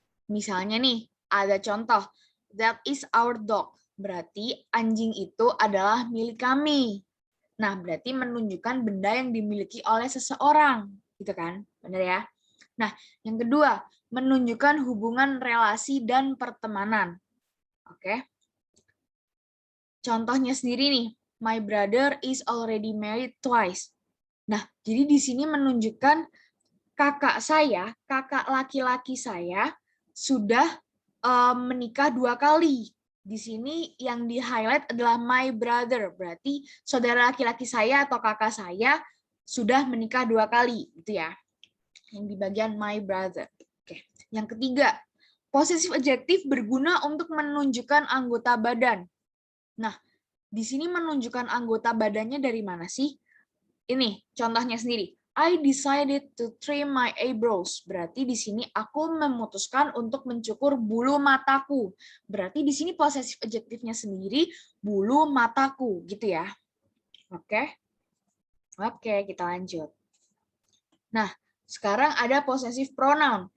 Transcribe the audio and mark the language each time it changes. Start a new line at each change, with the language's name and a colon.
Indonesian: Misalnya nih, ada contoh,
English: that is our dog.
Indonesian: Berarti anjing itu adalah milik kami. Nah, berarti menunjukkan benda yang dimiliki oleh seseorang, gitu kan? Benar ya? Nah, yang kedua, menunjukkan hubungan relasi dan pertemanan. Oke. Contohnya sendiri nih,
English: my brother is already married twice.
Indonesian: Nah, jadi di sini menunjukkan kakak laki-laki saya sudah menikah 2 kali. Di sini yang di-highlight adalah
English: my brother,
Indonesian: berarti saudara laki-laki saya atau kakak saya sudah menikah 2 kali, gitu ya. Yang di bagian
English: my brother.
Indonesian: Oke. Yang ketiga, possessive adjective berguna untuk menunjukkan anggota badan. Nah, di sini menunjukkan anggota badannya dari mana sih? Ini contohnya sendiri.
English: I decided to trim my eyebrows.
Indonesian: Berarti di sini aku memutuskan untuk mencukur bulu mataku. Berarti di sini possessive adjective-nya sendiri bulu mataku, gitu ya. Oke. Oke, kita lanjut. Nah, sekarang ada possessive pronoun.